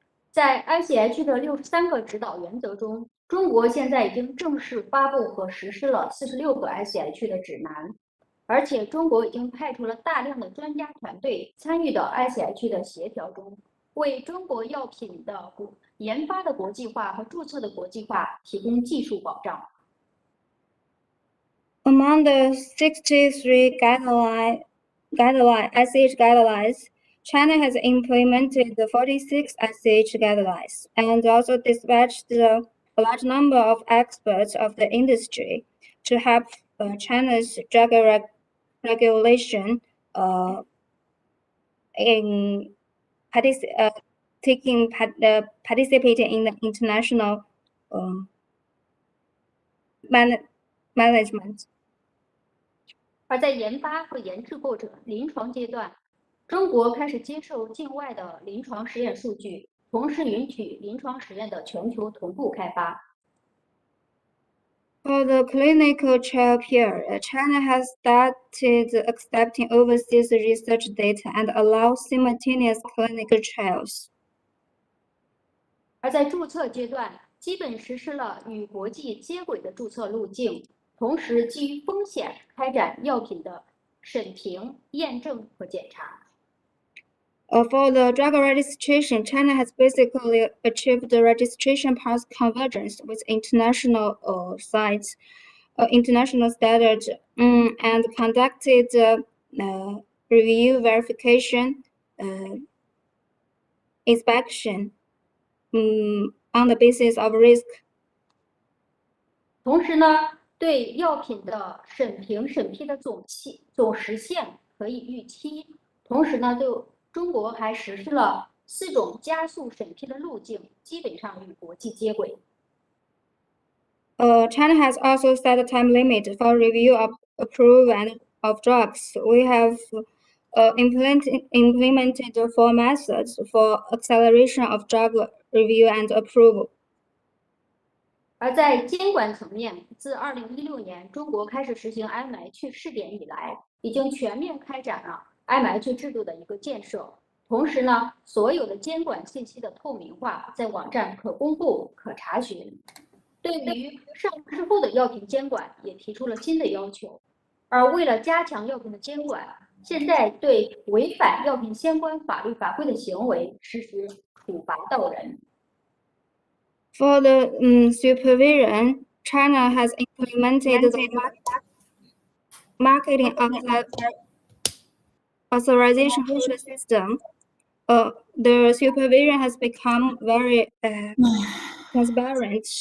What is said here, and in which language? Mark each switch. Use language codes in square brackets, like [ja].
[zh] 在 ICH 的63个指导原则中，中国现在已经正式发布和实施了46个 ICH 的指南，而且中国已经派出了大量的专家团队参与到 ICH 的协调中，为中国药品的研发的国际化和注册的国际化提供技术保障。 [en] Among the 63 ICH guidelines, China has implemented the 46 ICH guidelines and also dispatched a large number of experts of the industry to help China's drug regulation in participating in the international management. [zh] 而在研发和研制过程临床阶段，中国开始接受境外的临床实验数据，同时允许临床实验的全球同步开发。 [en] For the clinical trial period, China has started accepting overseas research data and allows simultaneous clinical trials. [zh] 而在注册阶段，基本实施了与国际接轨的注册路径，同时基于风险开展药品的审评、验证和检查。 [en] For the drug registration, China has basically achieved the registration path convergence with international sites, international standards, and conducted review, verification, inspection on the basis of risk. [zh] 同时呢，对药品的审评审批的总时限可以预期。同时呢，对中国还实施了4种加速审批的路径，基本上与国际接轨。 [en] China has also set a time limit for review of approval of drugs. We have implemented 4 methods for acceleration of drug review and approval. [zh] 而在监管层面，自2016年中国开始实行 IMH 试点以来，已经全面开展了 IMH 制度的一个建设。同时呢，所有的监管信息的透明化，在网站可公布、可查询。对于上市后的药品监管，也提出了新的要求。而为了加强药品的监管，现在对违反药品相关法律法规的行为实施处罚到人。 [en] For the supervision, China has implemented the marketing authorization system. The supervision has become very transparent.